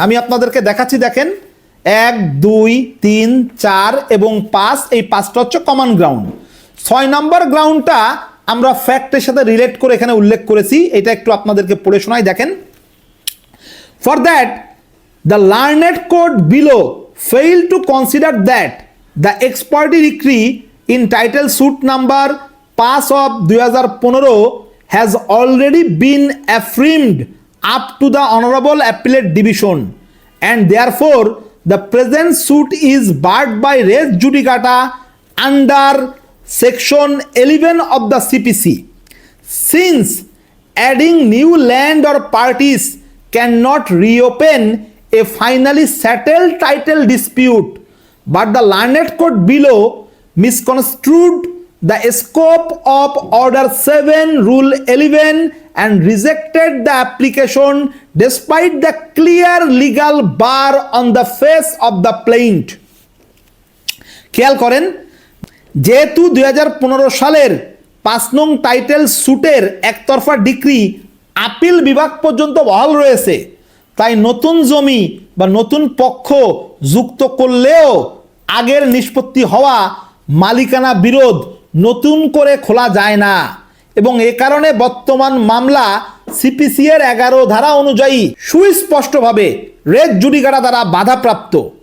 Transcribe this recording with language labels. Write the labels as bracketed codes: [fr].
[bn] আমি আপনাদেরকে দেখাচ্ছি, দেখেন 1, 2, 3, 4 এবং 5, এই 5টা হচ্ছে কমন গ্রাউন্ড। 6 নম্বর গ্রাউন্ডটা আমরা ফ্যাক্টের সাথে রিলেট করে এখানে উল্লেখ করেছি, এটা একটু আপনাদেরকে পড়ে শোনাই। [en] দেখেন, for that the learned court below fail to consider that the ex parte decree in title suit number 5 of 2015 has already been affirmed up to the Honorable Appellate Division, and therefore the present suit is barred by res judicata under section 11 of the CPC. Since adding new land or parties cannot reopen a finally settled title dispute, but the learned court below misconstrued the scope of Order 7, Rule 11 and rejected the application despite the clear legal bar on the face of the plaintiff. [bn] খেয়াল করেন, যেহেতু 2015 সালের 5 নং title স্যুটের একতরফা decree appeal বিভাগ পর্যন্ত বহাল রয়েছে, তাই নতুন জমি বা নতুন পক্ষ যুক্ত করলেও আগের নিষ্পত্তি হওয়া মালিকানা বিরোধ নতুন করে খোলা যায় না, এবং এ কারণে বর্তমান মামলা সিপিসি এর 11 ধারা অনুযায়ী সুস্পষ্টভাবে রেজ জুডিকাটা দ্বারা বাধাপ্রাপ্ত।